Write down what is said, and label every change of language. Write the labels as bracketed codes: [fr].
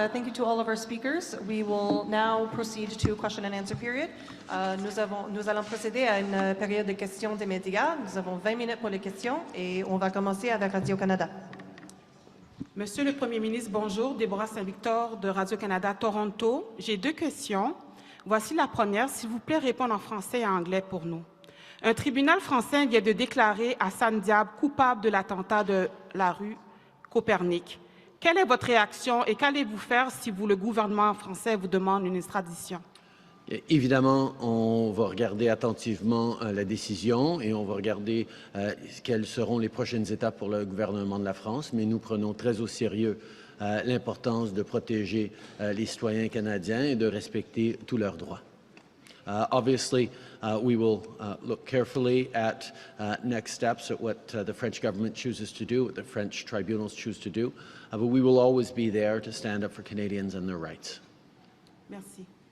[en] Thank you to all of our speakers. We will now proceed to question and answer period. [fr] Nous allons procéder à une période de questions des médias. Nous avons 20 minutes pour les questions et on va commencer avec Radio-Canada. Monsieur le Premier ministre, bonjour. Déborah Saint-Victor de Radio-Canada Toronto. J'ai 2 questions. Voici la première. S'il vous plaît, répondre en français et en anglais pour nous. Un tribunal français vient de déclarer Hassan Diab coupable de l'attentat de la rue Copernic. Quelle est votre réaction et qu'allez-vous faire si le gouvernement français vous demande une extradition? Évidemment, on va regarder attentivement la décision et on va regarder quelles seront les prochaines étapes pour le gouvernement de la France, mais nous prenons très au sérieux l'importance de protéger les citoyens canadiens et de respecter tous leurs droits. [en] Obviously, we will look carefully at next steps, at what the French government chooses to do, what the French tribunals choose to do, but we will always be there to stand up for Canadians and their rights. [fr] Merci.